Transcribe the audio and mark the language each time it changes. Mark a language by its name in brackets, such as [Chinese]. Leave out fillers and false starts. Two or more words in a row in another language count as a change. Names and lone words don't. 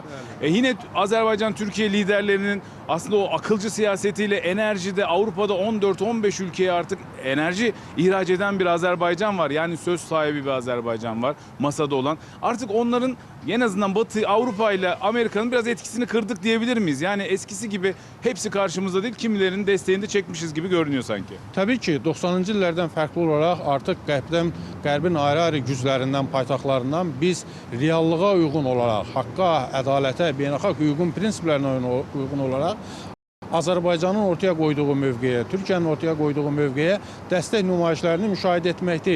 [Turkish] Yine Azerbaycan Türkiye liderlerinin aslında o akılcı siyasetiyle enerjide Avrupa'da 14-15 ülkeye artık enerji ihraç eden bir Azerbaycan var. Yani söz sahibi bir Azerbaycan var masada olan. Artık onların en azından Batı, Avrupa ile Amerika'nın biraz etkisini kırdık diyebilir miyiz? Yani eskisi gibi hepsi karşımızda değil, kimilerinin desteğini de çekmişiz gibi görünüyor sanki. [Azerbaijani] Təbii ki, 90-cı illərdən fərqli olaraq artıq Qərbin ayrı-ayrı güclərindən, paytaxtlarından biz reallığa uyğun olaraq, haqqa, ədalətə, beynəlxalq hüququn prinsiplərinə uyğun olaraq Azərbaycanın ortaya qoyduğu mövqeyə, Türkiyənin ortaya qoyduğu mövqeyə dəstək nümayişlərini müşahidə etməkdəyik.